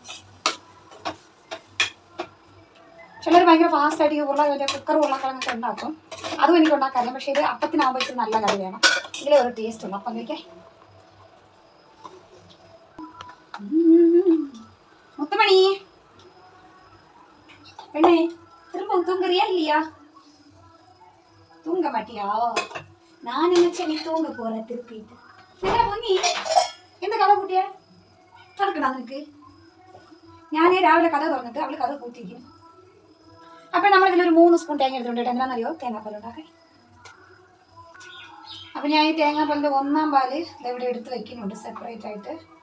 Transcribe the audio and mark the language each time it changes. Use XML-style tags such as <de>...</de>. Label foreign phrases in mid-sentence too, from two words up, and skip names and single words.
<ml>ചിലർ ഭയങ്കര ഫാസ്റ്റായിട്ട് ഈ കുക്കർ ഉരുളക്കിഴങ്ങൊക്കെ ഉണ്ടാക്കും. അതും എനിക്ക് ഉണ്ടാക്കാറില്ല. പക്ഷേ ഇത് അപ്പത്തിനാകുമ്പോൾ ഇച്ചിരി നല്ല കറി വേണം. ഇതിലെ ഒരു ടേസ്റ്റ് ഉള്ളു അപ്പം കഴിക്കാൻ. മുത്തുമണി പെണ്ണേ,</ml> <ta>திரும்ப தூங்குறியா இல்லையா? தூங்க மாட்டியா? நான் நினைச்சேன் நீ தூங்க போற திருப்பிட்டு.</ta> <ml>പൊന്നി എന്ത് കഥ കൂട്ടിയ നടക്കണ നിനക്ക്? ഞാൻ രാവിലെ കഥ തുറന്നിട്ട് അവള് കഥ കൂട്ടിയിരിക്കുന്നു. അപ്പൊ നമ്മളിതിലൊരു 3 സ്പൂൺ തേങ്ങ എടുത്തിട്ടുണ്ട്. എന്താണെന്നറിയോ? തേങ്ങാപ്പാൽ ഉണ്ടാക്കാൻ. അപ്പൊ ഞാൻ ഈ തേങ്ങാപ്പാലിന്റെ 1-ാം പാല് ഇവിടെ എടുത്ത് വെക്കുന്നുണ്ട് സെപ്പറേറ്റ് ആയിട്ട്.</ml>